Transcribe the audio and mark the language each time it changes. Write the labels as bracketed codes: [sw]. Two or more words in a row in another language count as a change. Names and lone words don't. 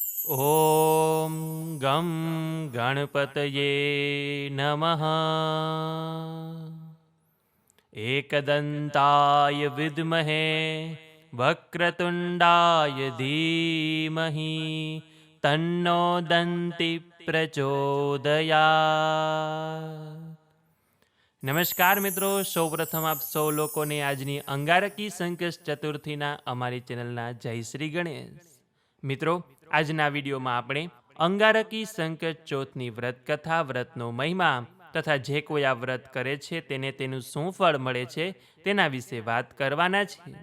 [sa] ॐ गं गणपतये नमः। एकदन्ताय विद्महे वक्रतुण्डाय धीमहि तन्नो दन्ति प्रचोदयात्। [gu] નમસ્કાર મિત્રો, સૌપ્રથમ આપ સૌ લોકોને આજની અંગારકી સંકષ્ટ ચતુર્થીના અમારી ચેનલના જય શ્રી ગણેશ. મિત્રો, આજના વિડીયોમાં આપણે અંગારકી સંકટ ચોથની વ્રત કથા, વ્રતનો મહિમા તથા જે કોઈ આ વ્રત કરે છે તેને તેનું શું ફળ મળે છે તેના વિશે વાત કરવાના છીએ.